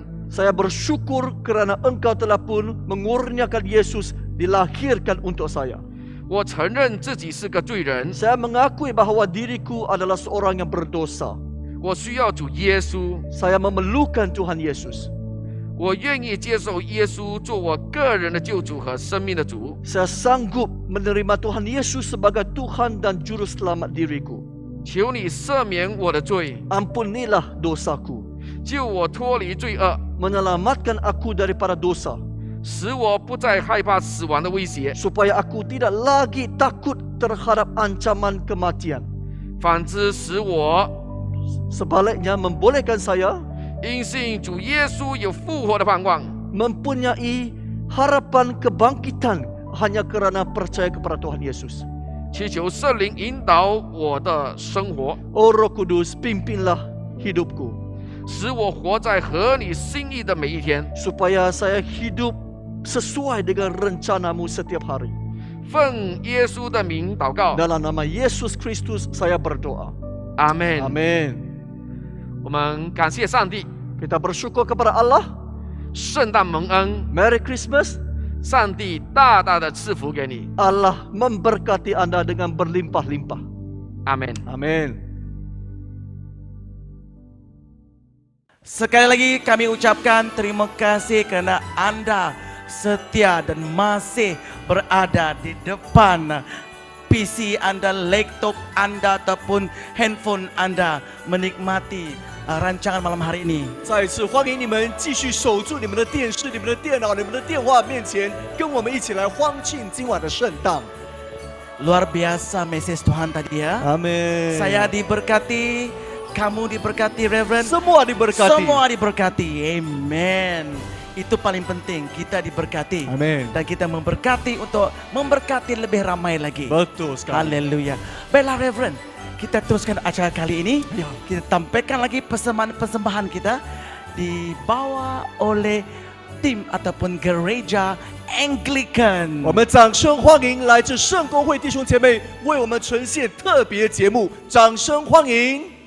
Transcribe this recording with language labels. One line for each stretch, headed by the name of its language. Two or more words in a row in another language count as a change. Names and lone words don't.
Malay: saya bersyukur kerana Engkau telah pun mengurniakan Yesus dilahirkan untuk saya.
Chinese: 我承认自己是个罪人，
Malay: Saya mengakui bahawa diriku adalah seorang yang berdosa.
Chinese: 我需要主耶稣，
Malay: Saya memerlukan Tuhan Yesus.
Chinese: 我愿意接受耶稣做我个人的救主和生命的主。
Malay: Saya sanggup menerima Tuhan Yesus sebagai Tuhan dan Juru Selamat diriku.
Chinese: 求你赦免我的罪，
Malay: Ampunilah dosaku.
Chinese: 救我脱离罪恶，
Malay: Menyelamatkan aku daripada dosa.
Chinese: 使我不再害怕死亡的威胁，
Malay: Supaya aku tidak lagi takut terhadap ancaman kematian.
Chinese: 反之使我
Malay: Sebaliknya membolehkan saya
Chinese: 因信主耶稣有复活的盼望。
Malay: mempunyai harapan kebangkitan hanya kerana percaya kepada Tuhan Yesus.
Chinese: 祈求圣灵引导我的生活，
Malay: Oh Roh Kudus, pimpinlah hidupku.
Chinese: 使我活在合你心意的每一天。
Malay: Supaya saya hidup sesuai dengan rencanamu setiap hari.
Chinese: 奉耶稣的名祷告，
Malay: Dalam nama Yesus Kristus saya berdoa.
Chinese: 阿门。
Malay: Amin.
Chinese: 我们感谢上帝，
Malay: Kita bersyukur kepada Allah.
Chinese: 圣诞蒙恩，
English: Merry Christmas.
Chinese: 上帝大大的赐福给你。
Malay: Allah memberkati anda dengan berlimpah-limpah.
Chinese: 阿门。
Malay: Amin. Sekali lagi kami ucapkan terima kasih kerana anda setia dan masih berada di depan PC anda, laptop anda ataupun handphone anda menikmati rancangan malam hari ini.
Chinese: 再次欢迎你们继续守住你们的电视、你们的电脑、你们的电话面前，跟我们一起来欢庆今晚的圣诞。
Malay: Luar biasa message Tuhan tadi ya. Amin. Saya diberkati, kamu diberkati Reverend. Semua diberkati. Semua diberkati. Amen. Itu paling penting, kita diberkati. Amin. Dan kita memberkati untuk memberkati lebih ramai lagi. Betul sekali. Haleluya. Baiklah Reverend, kita teruskan acara kali ini. Kita tampilkan lagi persembahan kita dibawa oleh tim ataupun gereja Anglican.
Chinese: 我们掌声欢迎来自圣公会弟兄姐妹为我们呈现特别节目，掌声欢迎。